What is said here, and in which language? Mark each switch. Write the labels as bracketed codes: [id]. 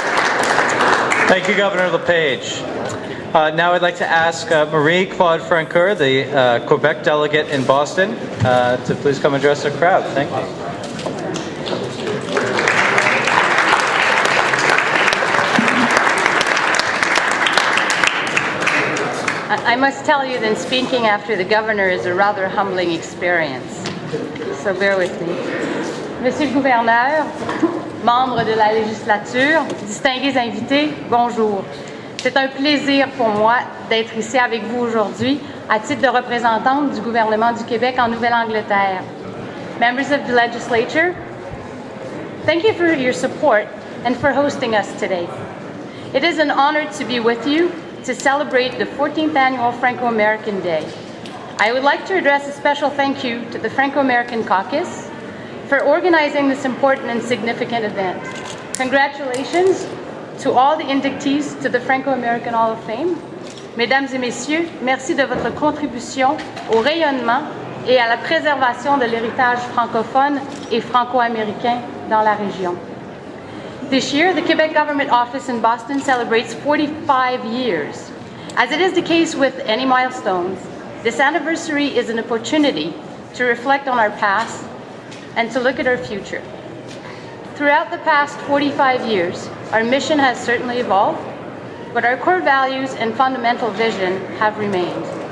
[en] Thank you, Governor LePage. Now I'd like to ask Marie-Claude Francoeur, the Quebec delegate in Boston, to please come address the crowd. Thank you. I must tell you that speaking after the governor is a rather humbling experience. So bear with me. [fr] Monsieur le gouverneur, membres de la législature, distingués invités, bonjour. C'est un plaisir pour moi d'être ici avec vous aujourd'hui à titre de représentante du gouvernement du Québec en Nouvelle-Angleterre. [en] Members of the legislature, thank you for your support and for hosting us today. It is an honor to be with you to celebrate the 14th annual Franco-American Day. I would like to address a special thank you to the Franco-American Caucus for organizing this important and significant event. Congratulations to all the inductees to the Franco-American Hall of Fame. [fr] Mesdames et messieurs, merci de votre contribution au rayonnement et à la préservation de l'héritage francophone et franco-américain dans la région. [en] This year, the Quebec Government Office in Boston celebrates 45 years. As it is the case with any milestones, this anniversary is an opportunity to reflect on our past and to look at our future. Throughout the past 45 years, our mission has certainly evolved, but our core values and fundamental vision have remained.